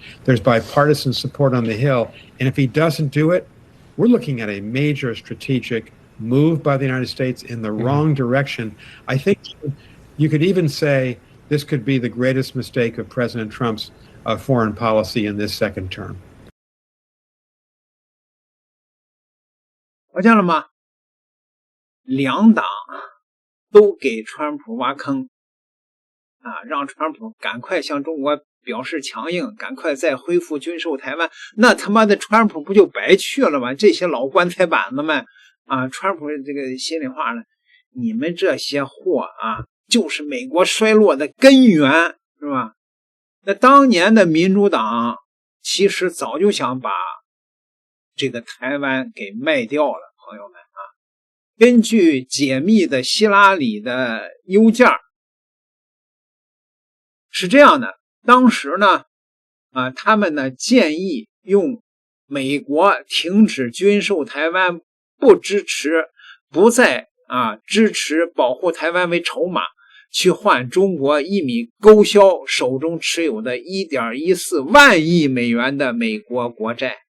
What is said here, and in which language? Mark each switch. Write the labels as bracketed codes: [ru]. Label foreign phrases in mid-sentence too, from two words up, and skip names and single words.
[en] There's bipartisan support on the Hill, and if he doesn't do it, we're looking at a major strategic move by the United States in the wrong direction. I think you could even say this could be the greatest mistake of President Trump's foreign policy in this second term. [zh] 发现了吗？两党都给川普挖坑啊，让川普赶快向中国表示强硬，赶快再恢复军售台湾。那他媽的川普不就白去了嗎？這些老棺材板子們啊，川普這個心裡話呢，你們這些貨啊，就是美國衰落的根源，是吧？那當年的民主黨其實早就想把這個台灣給賣掉了，朋友們啊。根據解密的希拉里的郵件是這樣的，當時呢他們呢建議用美國停止軍售台灣，不支持，不再支持保護台灣為籌碼，去換中國一米勾銷手中持有的 1.14 萬億美元的美國國債。